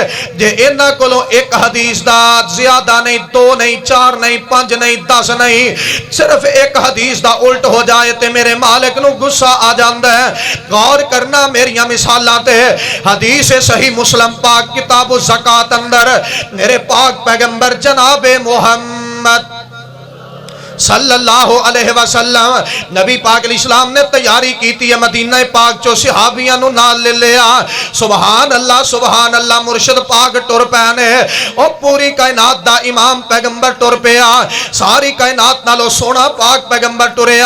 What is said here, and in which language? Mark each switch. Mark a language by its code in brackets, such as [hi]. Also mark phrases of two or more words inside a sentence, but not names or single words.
[pa] جے انہاں کولوں ایک حدیث دا زیادہ نہیں، 2 نہیں، 4 نہیں، 5 نہیں، 10 نہیں، صرف ایک حدیث دا الٹ ہو جائے تو میرے مالک نوں غصہ آ جاتا ہے. غور کرنا میریاں مثالاں تے۔ حدیث صحیح مسلم پاک کتاب زکات اندر میرے پاک پیغمبر جنابِ محمد [ar] صلى الله عليه وسلم [pa] نبی پاک علیہ السلام نے تیاری کی تھی مدینہ پاک چوں صحابیاں نوں نال لے لیا. [ar] سبحان الله [pa] مرشد پاک ٹر پینے. اور پوری کائنات دا امام پیغمبر ٹر پیا، ساری کائنات نالوں سوہنا پاک پیغمبر ٹریا.